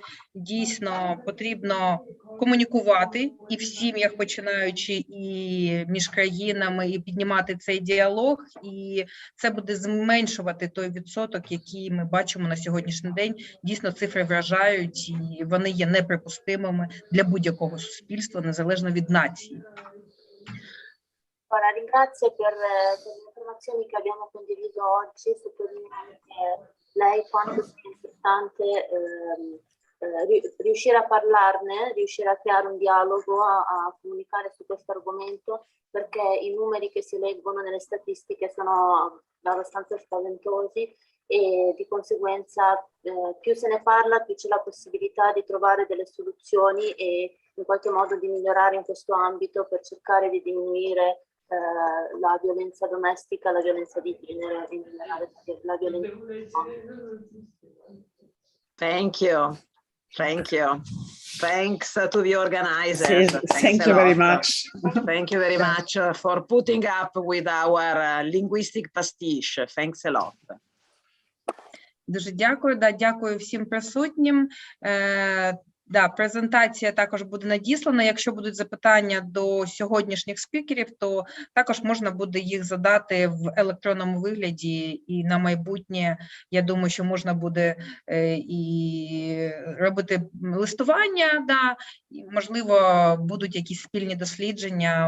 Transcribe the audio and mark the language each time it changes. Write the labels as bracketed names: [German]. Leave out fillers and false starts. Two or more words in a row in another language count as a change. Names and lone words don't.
[Ukrainian] Дійсно, потрібно комунікувати і в сім'ях, починаючи і між країнами, і піднімати цей діалог, і це буде зменшувати той відсоток, який ми бачимо на сьогоднішній день. Дійсно, цифри вражають, і вони є неприпустимими для будь-якого суспільства, незалежно від нації. [Italian] Ora, ringrazio per le informazioni che abbiamo condiviso oggi, sottolineo anche lei quanto sia importante riuscire a parlarne, riuscire a creare un dialogo, a comunicare su questo argomento, perché i numeri che si leggono nelle statistiche sono abbastanza spaventosi e di conseguenza più se ne parla, più c'è la possibilità di trovare delle soluzioni e in qualche modo di migliorare in questo ambito per cercare di diminuire la violenza domestica, la violenza di genere e in generale la violenza. [English] Thank you. Thank you. Thanks to the organizers. Thank you very much. Thank you very much for putting up with our linguistic pastiche. Thanks a lot. [Ukrainian] Дуже дякую. Да, дякую всім присутнім. Да, презентація також буде надіслана. Якщо будуть запитання до сьогоднішніх спікерів, то також можна буде їх задати в електронному вигляді. І на майбутнє, я думаю, що можна буде і робити листування, да, і, можливо, будуть якісь спільні дослідження.